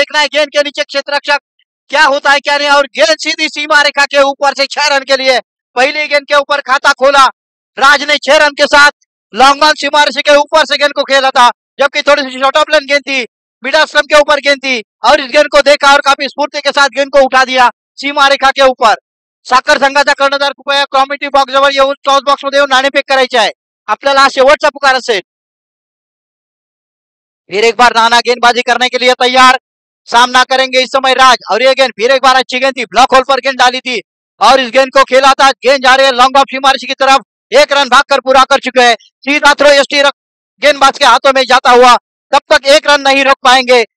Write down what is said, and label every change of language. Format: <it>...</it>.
<hi>देखना है गेंद के नीचे क्षेत्ररक्षक क्या होता है क्या नहीं, और गेंद सीधी सीमा रेखा के ऊपर से 6 रन के लिए. पहली गेंद के ऊपर खाता खोला राज ने 6 रन के साथ, लॉन्ग ऑन सीमा रेखा के ऊपर से गेंद को खेला था, जबकि थोड़ी सी शॉर्ट ऑफ लेन गेंद थी, मिडल स्टंप के ऊपर गेंद थी और इस गेंद को देखा और काफी स्फूर्ति के साथ गेंद को उठा दिया सीमा रेखा के ऊपर.</hi> <mr>साखर संघाचा कर्णधार कृपया कॉमेंट्री बॉक्स जवळ येऊन टॉस बॉक्स मध्ये येऊन नाणेफेक करायची आहे. आपल्याला शेवटचा पुकार असेल.</mr> <hi>फिर एक बार नाना गेंदबाजी करने के लिए तैयार, सामना करेंगे इस समय राज और ये गेंद फिर एक बार अच्छी गेंद थी, ब्लॉक होल पर गेंद डाली थी और इस गेंद को खेला था. गेंद जा रही है लॉन्ग ऑफ सीमारेखा की तरफ, 1 रन भागकर पूरा कर चुके हैं. सीधा थ्रो एसटी गेंदबाज के हाथों में जाता हुआ, तब तक एक रन नहीं रोक पाएंगे।</hi>